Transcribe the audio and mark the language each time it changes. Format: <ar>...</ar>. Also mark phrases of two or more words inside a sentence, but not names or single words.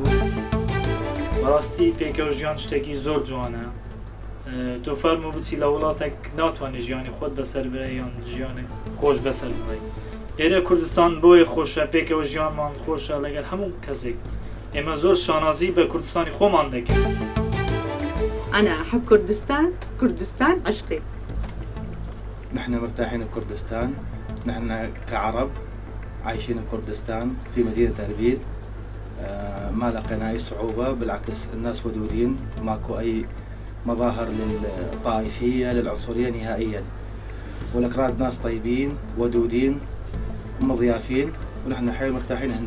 <ckb>بەڕاستی پێکەوە ژیان شتێکی زۆر جوانە. تۆ فەرموو بچی لە وڵاتێک ناتوانانی ژیانی خۆت بەسەر برێ یان ژیانی خۆش بەسەر بڵێ. ئێرە کوردستان بۆیە خۆشە، پێکەوە ژیانمان خۆشە لەگەر هەموو کەسێک. ئێمە زۆر شانازی بە کوردستانی خۆمان دەکەین.</ckb> <ar>أنا أحب كردستان عشقي. نحن مرتاحين بكردستان، نحن كعرب عايشين بكردستان في مدينة أربيل، ما لقينا أي صعوبة، بالعكس الناس ودودين، ماكو أي مظاهر للطائفية للعنصرية نهائيا، والأكراد ناس طيبين ودودين مضيافين، ونحن حيل مرتاحين هنا.</ar>